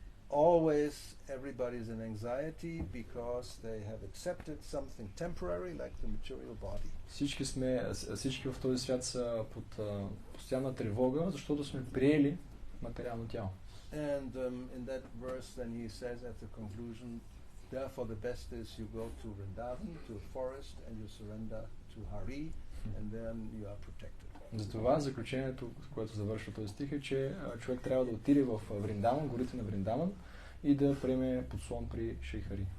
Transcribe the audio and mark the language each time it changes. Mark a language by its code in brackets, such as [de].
[en] Always everybody's in anxiety because they have accepted something temporary like the material body. [bg] Всички в този свят са под постоянна тревога, защото сме приели материално тяло. [en] And in that verse then he says at the conclusion, therefore the best is you go to Vrindavan, to a forest, and you surrender to Hari, and then you are protected. [bg] Затова заключението, с което завършва този стих е, че човек трябва да отиде в Вриндаван, горите на Вриндаван и да приеме подслон при Шейхари.